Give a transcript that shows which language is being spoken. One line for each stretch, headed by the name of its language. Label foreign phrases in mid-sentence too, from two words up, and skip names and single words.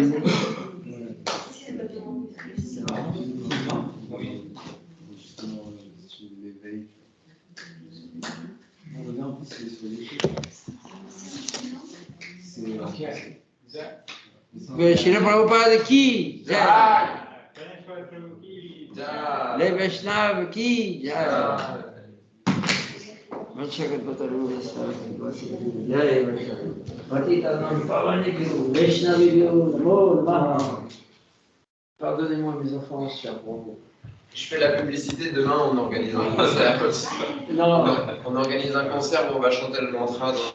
French: C'est un film, justement, sur l'éveil. On revient un peu sur les choses. Srila Prabhupada qui? Jai. Jai. Les Vaishnavas qui? Jai.
Sanskrit: वाञ्छाकल्पतरु जय वैष्णव. पतितानां पावनेभ्यो वैष्णवेभ्यो नमो नमः.
French: Pardonnez-moi mes enfants, cher Prabhu. Je fais la publicité, demain on organise un concert. Non. On organise un concert où on va chanter le mantra.